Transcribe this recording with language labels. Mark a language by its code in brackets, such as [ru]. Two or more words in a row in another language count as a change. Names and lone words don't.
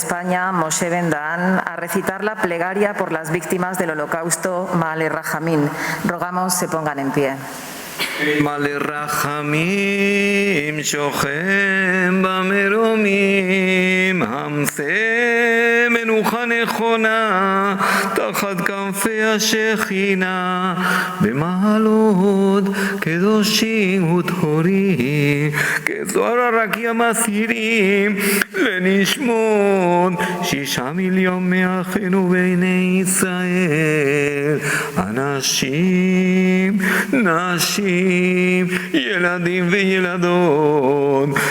[es] España, Moshe Ben Daan, a recitar la plegaria por las víctimas del Holocausto, Ma'ale Rahamim. Rogamos se pongan en pie. [he] מלא רחמים שוכן במרומים, המסה מנוחה נכונה תחת כנפי השכינה, במעלות קדושים וטהורים, כזוהר הרקיע מסעירים לנשמות 6 מיליון מאחינו בני ישראל, אנשים, נשים, ילדים וילדות